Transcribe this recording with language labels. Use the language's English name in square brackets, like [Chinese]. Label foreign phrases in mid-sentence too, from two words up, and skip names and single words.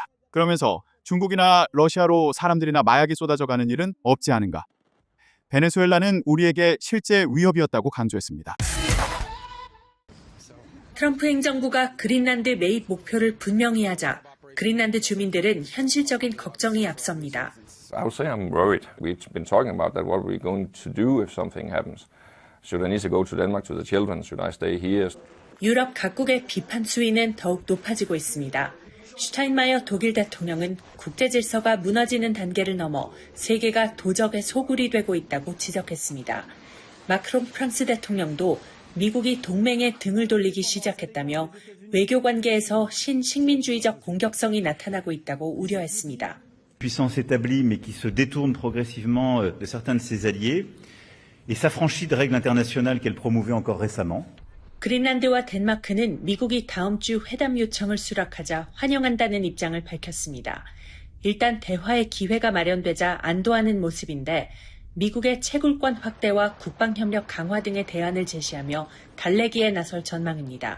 [Korean] 그러면서 중국이나 러시아로 사람들이나 마약이 쏟아져 가는 일은 없지 않은가. 베네수엘라는 우리에게 실제 위협이었다고 강조했습니다. 트럼프 행정부가 그린란드 매입 목표를 분명히 하자 그린란드 주민들은 현실적인 걱정이 앞섭니다. [English] I would say I'm worried. We've been talking about that. What are we going to do if something happens? Should I need to go to Denmark to the children? Should I stay here? [Korean] 유럽 각국의 비판 수위는 더욱 높아지고 있습니다. 슈타인마이어 독일 대통령은 국제 질서가 무너지는 단계를 넘어 세계가 도적의 소굴이 되고 있다고 지적했습니다. 마크롱 프랑스 대통령도 미국이 동맹에 등을 돌리기 시작했다며 외교 관계에서 신식민주의적 공격성이 나타나고 있다고 우려했습니다. [French] Puissance établie mais qui se détourne progressivement de certains de ses alliés et s'affranchit de règles internationales qu'elle promouvait encore récemment. [Korean] 그린란드와 덴마크는 미국이 다음 주 회담 요청을 수락하자 환영한다는 입장을 밝혔습니다. 일단 대화의 기회가 마련되자 안도하는 모습인데 미국의 채굴권 확대와 국방협력 강화 등의 대안을 제시하며 달래기에 나설 전망입니다.